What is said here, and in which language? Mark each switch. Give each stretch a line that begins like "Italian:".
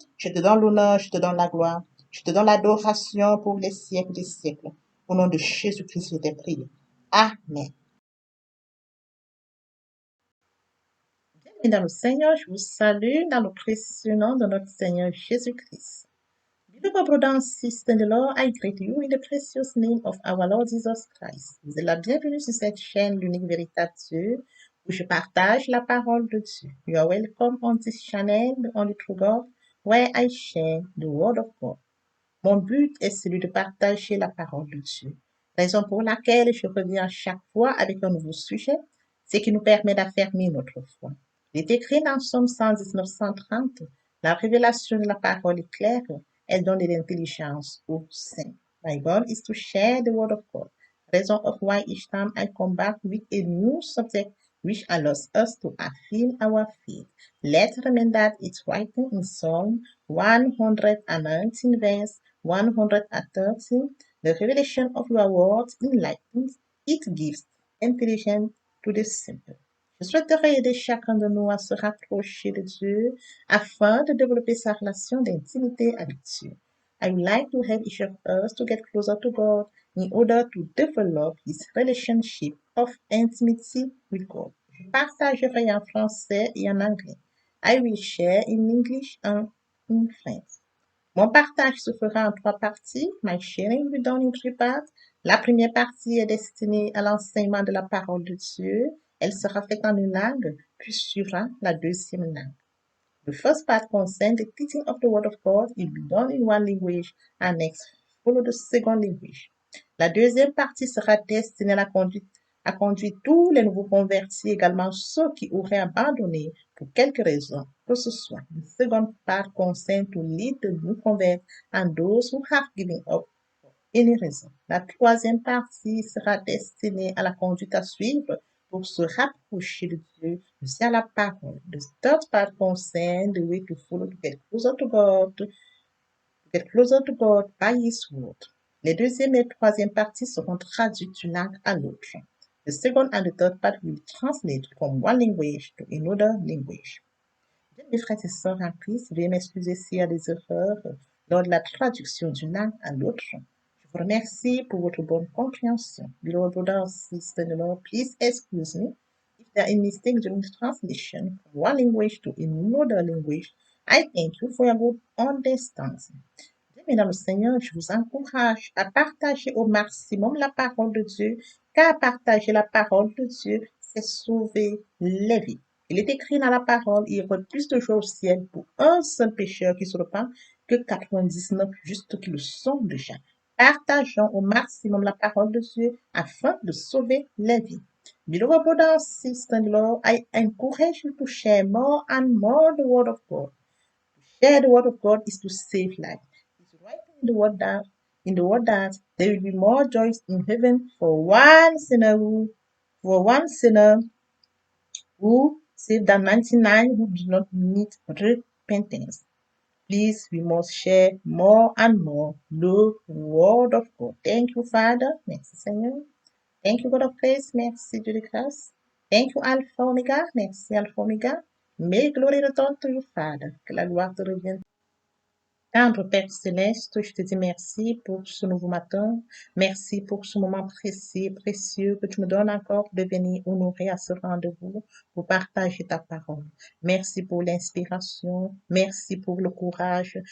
French: Je te donne l'honneur, je te donne la gloire. Je te donne l'adoration pour les siècles des siècles. Au nom de Jésus-Christ, je t'ai prié. Amen. Bien, dans le Seigneur, je vous salue dans le précieux nom de notre Seigneur Jésus-Christ.
English: Beautiful brothers and sisters in the Lord, I greet you in the precious name of our Lord Jesus Christ.
French: Vous êtes la bienvenue sur cette chaîne, l'unique véritable Dieu, où je partage la parole de Dieu.
English: You are welcome on this channel, the only true God, where I share the word of God.
French: Mon but est celui de partager la parole de Dieu. Raison pour laquelle je reviens chaque fois avec un nouveau sujet, ce qui nous permet d'affermir notre foi. Il est écrit dans Somme 119-130, la révélation de la parole est claire, elle donne de l'intelligence aux saints.
English: My goal is to share the word of God. Reason of why each time I come back with a new subject which allows us to affirm our faith. Let's remember that it's written in Psalm 119 verse 113. The revelation of your words enlightens, it gives intelligence to the simple.
French: Je souhaiterais aider chacun de nous à se rapprocher de Dieu afin de développer sa relation d'intimité avec Dieu.
English: I would like to help each of us to get closer to God in order to develop his relationship of intimacy with God.
French: Je partagerai en français et en anglais.
English: I will share in English and in French.
French: Mon partage se fera en trois parties.
English: My sharing will be done in three parts.
French: La première partie est destinée à l'enseignement de la parole de Dieu. Elle sera faite en une langue, puis suivra la deuxième langue.
English: The first part concerns the teaching of the Word of God. It will be done in one language and next follow the second language.
French: La deuxième partie sera destinée à conduire tous les nouveaux convertis, également ceux qui auraient abandonné pour quelque raison que ce soit.
English: The second part concerns to lead the new converts and those who have given up for any reason.
French: La troisième partie sera destinée à la conduite à suivre pour se rapprocher de Dieu via la parole.
English: The third part concerns the way to follow to get closer to God by His word.
French: Les deuxième et troisième parties seront traduites d'une langue à l'autre.
English: The second and the third part will translate from one language to another language.
French: Bien, mes frères et sœurs en Christ, veuillez m'excuser s'il y a des erreurs lors de la traduction d'une langue à l'autre. Je vous remercie pour votre bonne compréhension.
English: Beloved brothers and sisters in the Lord, please excuse me if there are any mistakes during the translation from one language to another language. I thank you for your good understanding.
French: Bien, dans le Seigneur, je vous encourage à partager au maximum la parole de Dieu, car partager la parole de Dieu, c'est sauver les vies. Il est écrit dans la parole, il y aura plus de joie au ciel pour un seul pécheur qui se repent que 99 justes qui le sont déjà. Partageons au maximum la parole de Dieu afin de sauver les vies.
English: Beloved brothers and sisters in the Lord, I encourage you to share more and more the word of God. To share the word of God is to save life. It's writing the word down in the word that there will be more joys in heaven for one sinner who saved than 99 who do not need repentance. Please, we must share more and more the word of God. Thank you, Father.
French: Merci, Seigneur.
English: Thank you, God of grace.
French: Merci, Dieu de grâce.
English: Thank you, Alpha Omega.
French: Merci, Alpha Omega.
English: Mais glory return to you, Father.
French: Que la gloire te revienne. Tendre Père Céleste, je te dis merci pour ce nouveau matin. Merci pour ce moment précieux, précieux que tu me donnes encore de venir honorer à ce rendez-vous pour partager ta parole. Merci pour l'inspiration. Merci pour le courage.